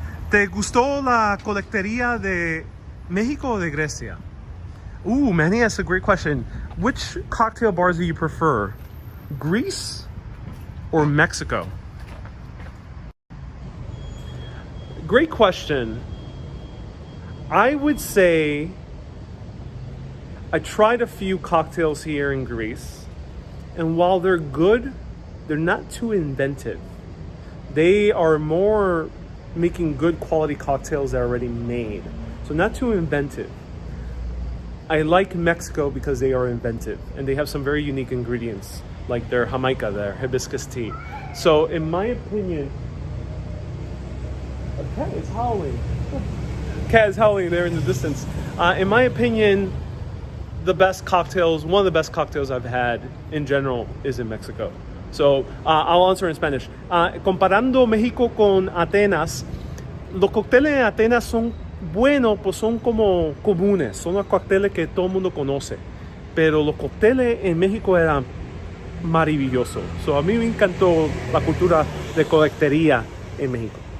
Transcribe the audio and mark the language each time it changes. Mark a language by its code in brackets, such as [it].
[es] ¿Te gustó la colectería de México o de Grecia? [en] Ooh, Manny, that's a great question. Which cocktail bars do you prefer? Greece or Mexico? Great question. I would say I tried a few cocktails here in Greece, and while they're good, they're not too inventive. They are more making good quality cocktails that are already made. So not too inventive. I like Mexico because they are inventive and they have some very unique ingredients, like their jamaica, their hibiscus tea. So in my opinion, a cat is howling. Cat is howling there in the distance. In my opinion, the best cocktails, one of the best cocktails I've had in general is in Mexico. So I'll answer in Spanish. [es] Comparando México con Atenas, los cócteles en Atenas son buenos, pues son como comunes, son los cócteles que todo el mundo conoce. Pero los cócteles en México eran maravillosos. So a mí me encantó la cultura de coctelería en México.